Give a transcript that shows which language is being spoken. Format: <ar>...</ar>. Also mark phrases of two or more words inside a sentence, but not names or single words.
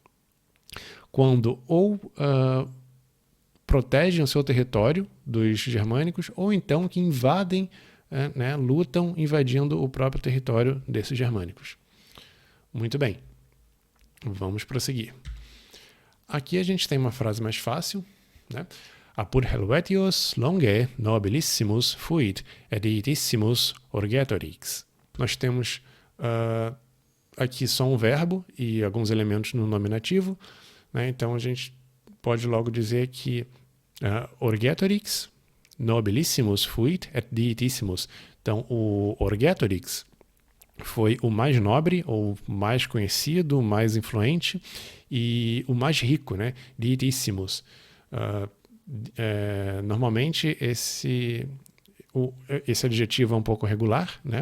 <pt>quando ou protegem o seu território dos germânicos, ou então que invadem, né, lutam invadindo o próprio território desses germânicos. Muito bem, vamos prosseguir. Aqui a gente tem uma frase mais fácil, né?</pt> <la>Apud Helvetius longe nobilissimus fuit editissimus orgetorix.</la> <pt>Nós temos aqui só um verbo e alguns elementos no nominativo, né? Então a gente pode logo dizer que orgetorix</pt> <la>nobilissimus fuit editissimus.</la> <pt>Então o orgetorix foi o mais nobre, ou mais conhecido, o mais influente e o mais rico, né? Ditissimus. Normalmente esse adjetivo é um pouco regular, né?</pt>